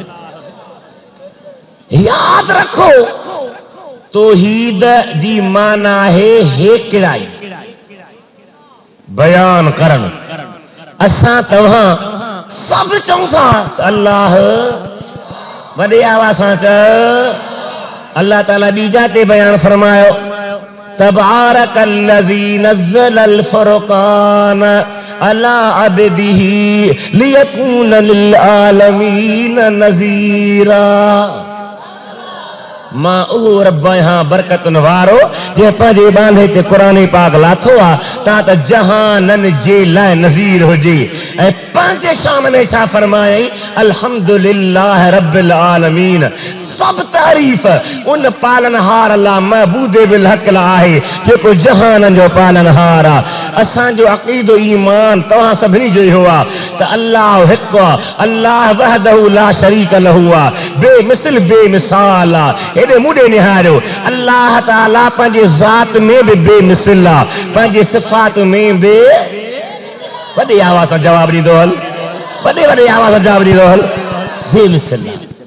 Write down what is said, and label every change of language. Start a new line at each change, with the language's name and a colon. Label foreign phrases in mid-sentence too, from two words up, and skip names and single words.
Sindhi: याद रखो, तौहीद जी माना है हेकिड़ाई, बयान करण। असां तव्हां सभु चऊं था त अल्लाह, वॾे आवाज़ सां चओ, अल्लाह ताला ॿी जाते बयान फरमायो,
Arabic: تبارك الذي نزل الفرقان على عبده ليكون للعالمين نذيرا.
Sindhi: मां उहो रब आहियां बरकतुनि वारो, जे पंहिंजे बांधे ते क़ुरान पाक लाथो आहे ता त जहाननि जे लाइ नज़ीर हुजे। ऐं पंहिंजे शान में छा फरमायई,
Arabic: الحمد لله رب العالمين.
Sindhi: सब तारीफ़ उन पालनहार अल्लाह
Arabic: معبود بالحق
Sindhi: आहे, जेको जहाननि जो पालनहार आहे। असांजो अक़ीदो ईमान तव्हां सभिनी जो इहो आहे त अल्लाह हिकु आहे,
Arabic: الله وحده لا شريك له
Sindhi: आहे, बेमिसल बेमिसाल आहे। हेॾे मूंॾे निहारियो, अल्लाह ताला पंहिंजे ज़ात में बि बेमिसल आहे, पंहिंजे सिफ़ात में बि। वॾी आवाज़ सां जवाब ॾींदो हल, वॾे वॾे आवाज़ सां जवाब ॾींदो हल, बेमिसल आहे।